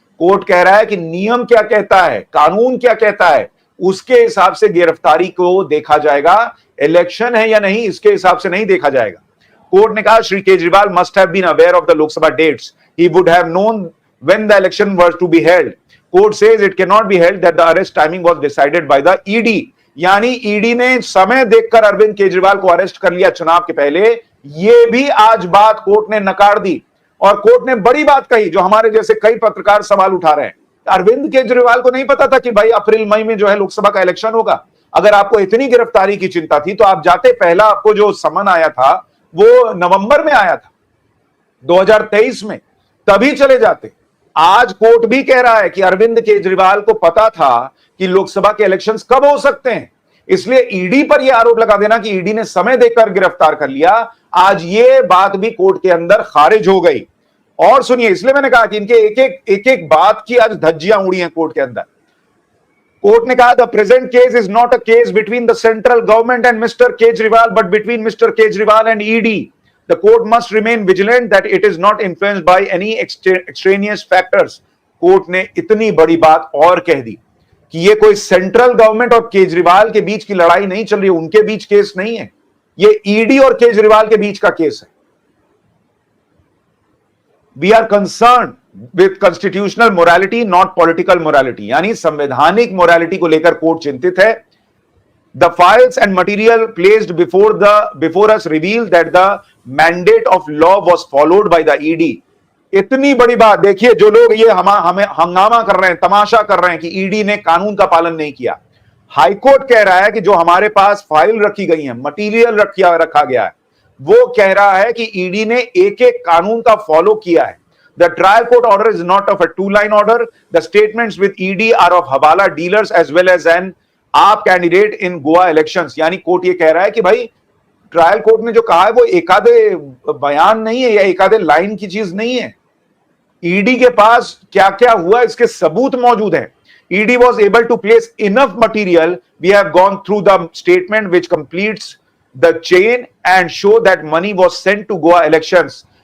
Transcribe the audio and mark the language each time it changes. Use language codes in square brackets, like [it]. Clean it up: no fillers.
[hi] Court कह रहा है कि नियम क्या कहता है, कानून क्या कहता है, उसके हिसाब से गिरफ्तारी को देखा जाएगा। इलेक्शन है या नहीं इसके हिसाब से नहीं देखा जाएगा। कोर्ट ने कहा [en] Shri Kejriwal must have been aware of the Lok Sabha dates, he would have known when the election was to be held. Court says it cannot be held that the arrest timing was decided by the ED. [hi] यानी ED ने समय देखकर अरविंद केजरीवाल को arrest कर लिया चुनाव के पहले। ये भी आज बात कोर्ट ने नकार दी और कोर्ट ने बड़ी बात कही जो हमारे जैसे कई पत्रकार सवाल उठा रहे हैं। अरविंद केजरीवाल को नहीं पता था कि भाई अप्रैल मई में जो है लोकसभा का इलेक्शन होगा। अगर आपको इतनी गिरफ्तारी की चिंता थी तो आप जाते, पहला आपको जो समन आया था वो नवंबर में आया था 2023 में, तभी चले जाते। आज कोर्ट भी कह रहा है कि अरविंद केजरीवाल को पता था कि लोकसभा के इलेक्शंस कब हो सकते हैं, इसलिए ईडी पर यह आरोप लगा देना कि ईडी ने समय देकर गिरफ्तार कर लिया, आज ये बात भी कोर्ट के अंदर खारिज हो गई। और सुनिए, इसलिए मैंने कहा कि इनके एक एक बात की आज धज्जियां उड़ी हैं कोर्ट के अंदर। [en] Court ने कहा the present case is not a case between the central government and mister Kejriwal but between mister Kejriwal and ED. The court must remain vigilant that it is not influenced by any extraneous factors. [hi] Court ने इतनी बड़ी बात और कह दी कि ये कोई central government और केजरीवाल के बीच की लड़ाई नहीं चल रही, उनके बीच केस नहीं है, ये ईडी और केजरीवाल के बीच का केस है। [en] We are concern with constitutional morality not political morality. [hi] यानी संवैधानिक मोरालिटी को लेकर कोर्ट चिंतित है। [en] The files and material placed before us reveal that the mandate of law was followed by the ED. [hi] इतनी बड़ी बात देखिए, जो लोग ये हमें हंगामा कर रहे हैं, तमाशा कर रहे हैं कि ईडी ने कानून का पालन नहीं किया, हाईकोर्ट कह रहा है कि जो हमारे पास फाइल रखी गई है, मटेरियल रखा गया है, वो कह रहा है कि ईडी ने एक एक कानून का फॉलो किया है। [en] The trial court order is not of a two-line order. The statements with ED are of hawala dealers as well as an AAP candidate in Goa elections. [hi] यानी कोर्ट ये कह रहा है कि भाई ट्रायल कोर्ट ने जो कहा है वो एकादे बयान नहीं है या एकादे लाइन की चीज नहीं है। ईडी के पास क्या क्या हुआ इसके सबूत मौजूद हैं। [en] ED was able to place enough material, we have gone through the statement which completes the chain and show that money was sent to Goa elections.